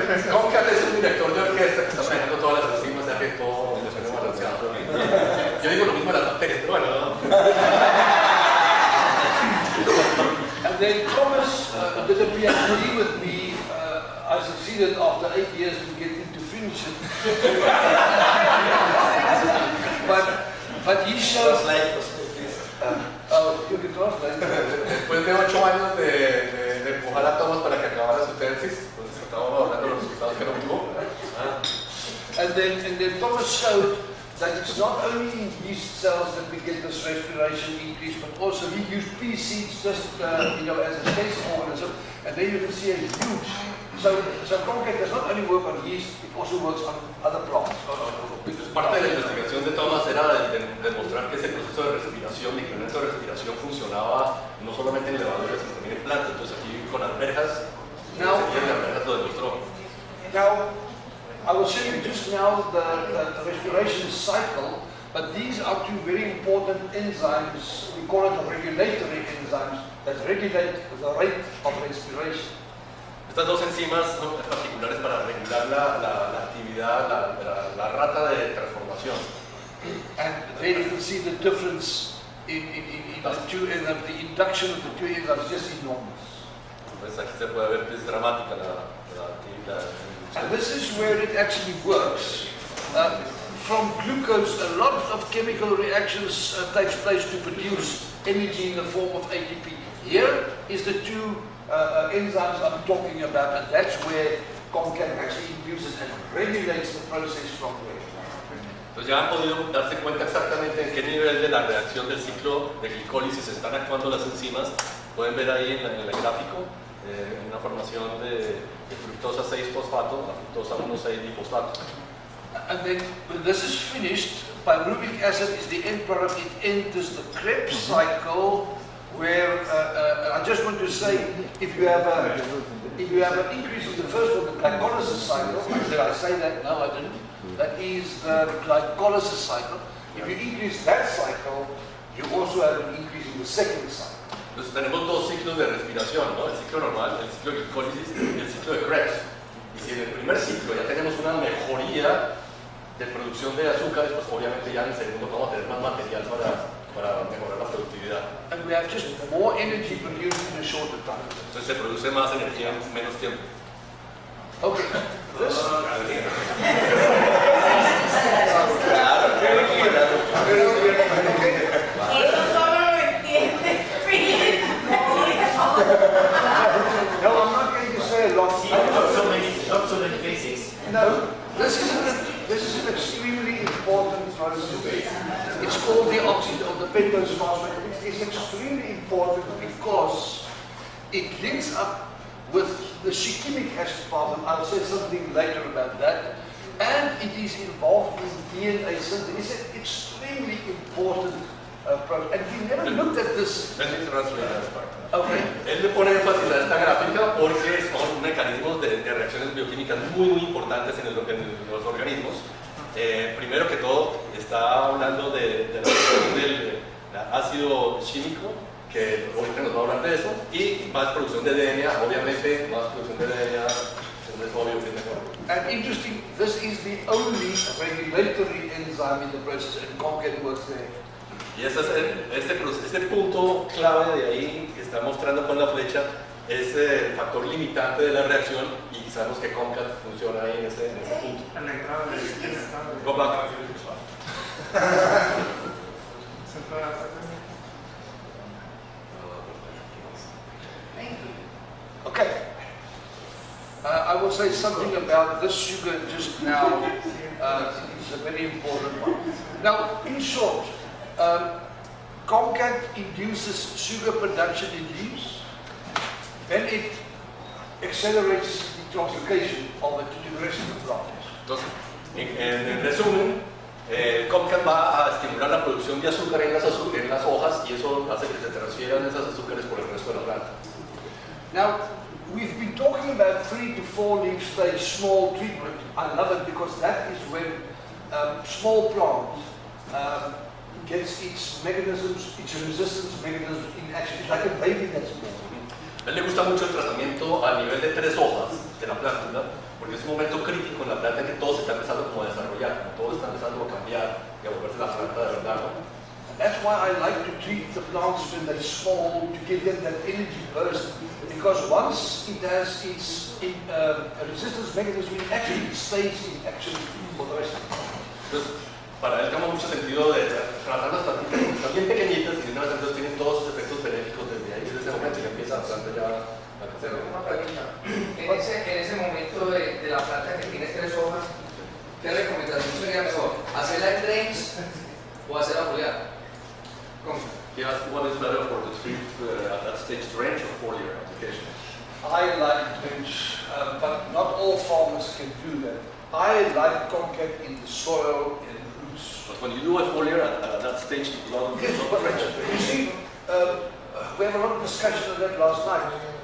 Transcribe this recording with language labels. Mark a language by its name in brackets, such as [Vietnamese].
[Spanish] Concat es un director de orquesta que está manejando todas las enzimas de que todo funcione balanceado. Yo digo lo mismo de las bacterias, pero bueno, ¿no? [English] And then Thomas did a PhD with me. I succeeded after 8 years to get into finishing. but he showed. You can translate. [Spanish] Después de 8 años de empujar a Thomas para que acabara su tesis, entonces estábamos hablando de los resultados que no tuvo. [English] And then Thomas showed that it's not only in yeast cells that we get this respiration increase, but also he used pea seeds just as a test organism, and then you can see a huge. So concat does not only work on yeast, it also works on other plants. [Spanish] Parte de la investigación de Thomas era demostrar que ese proceso de respiración, de incremento de respiración, funcionaba no solamente en levaduras, sino también en plantas. Entonces aquí con alberjas, de alberjas lo demostró. [English] Now, I will show you just now the respiration cycle, but these are two very important enzymes. We call it regulatory enzymes that regulate the rate of respiration. [Spanish] Estas dos enzimas son particulares para regular la actividad, la rata de transformación. [English] And there you can see the difference in the two enzymes. The induction of the two enzymes is just enormous. [Spanish] Entonces aquí se puede ver que es dramática la actividad. [English] And this is where it actually works. From glucose, a lot of chemical reactions takes place to produce energy in the form of ATP. Here is the two enzymes I'm talking about, and that's where concat actually induces and regulates the process from there. [Spanish] Entonces ya han podido darse cuenta exactamente en qué nivel de la reacción del ciclo de glicólisis están actuando las enzimas. Pueden ver ahí en el gráfico una formación de fructosa 6-fosfato a fructosa 1,6-difosfato. [English] And then when this is finished, pyruvic acid is the end product. It enters the Krebs cycle where I just want to say, if you have an increase in the first one, the glycolysis cycle, did I say that? No, I didn't. That is the glycolysis cycle. If you increase that cycle, you also have an increase in the second cycle. [Spanish] Entonces tenemos dos ciclos de respiración, ¿no? El ciclo normal, el ciclo de glicólisis y el ciclo de Krebs. Y si en el primer ciclo ya tenemos una mejoría de producción de azúcares, pues obviamente ya en el segundo vamos a tener más material para mejorar la productividad. [English] And we have just more energy produced in a shorter time. [Spanish] Entonces se produce más energía en menos tiempo. [English] Okay. This [Spanish] Eso solo lo entiende Philip. [English] No, I'm not going to say a lot. Not so many basics. No, this is an extremely important process. It's called the pentose phosphate. It's extremely important because it links up with the shikimic acid problem. I'll say something later about that. And it is involved in DNA synthesis. It's an extremely important process. And we never looked at this. Let me translate that part. Okay. [Spanish] Él le pone énfasis a esta gráfica porque son mecanismos de reacciones bioquímicas muy importantes en los organismos. Primero que todo, está hablando de la producción del ácido químico, que ahorita nos va a hablar de eso, y más producción de DNA, obviamente, más producción de DNA, es obvio que es mejor. [English] And interesting, this is the only regulatory enzyme in the process, and Concat works there. [Spanish] Y este punto clave de ahí que está mostrando con la flecha es el factor limitante de la reacción y sabemos que Concat funciona ahí en ese punto. [English] Go back. Okay. I will say something about this sugar just now. It's a very important one. Now, in short, Concat induces sugar production in leaves, then it accelerates the translocation of it to the rest of the plants. [Spanish] Entonces, en resumen, Concat va a estimular la producción de azúcar en las hojas y eso hace que se transfieran esas azúcares por el resto de la planta. [English] Now, we've been talking about 3 to 4 leaf stage small treatment. I love it because that is when small plant gets its mechanisms, its resistance mechanisms in action. It's like a baby that's born. [Spanish] A él le gusta mucho el tratamiento a nivel de 3 hojas de la planta, porque es un momento crítico en la planta en que todo se está empezando como a desarrollar, todo está empezando a cambiar y a volverse la planta de verdad, ¿no? [English] And that's why I like to treat the plants when they're small, to give them that energy burst, because once it has its resistance mechanism in action, it stays in action for the rest of the time. [Spanish] Entonces, para él toma mucho sentido de tratar las plantitas están bien pequeñitas y de una vez entonces tienen todos sus efectos benéficos desde ahí, desde ese momento ya empieza la planta ya a crecer. Una pregunta. En ese momento de la planta que tiene 3 hojas, ¿qué recomendación sería mejor? ¿Hacerla en trains o hacerla foliar? ¿Cómo? [English] He asked what is better for the tree at that stage, drench or foliar application? I like drench, but not all farmers can do that. I like Concat in the soil and the roots. But when you do a foliar at that stage, Yes, but you see, we had a lot of discussion on that last night.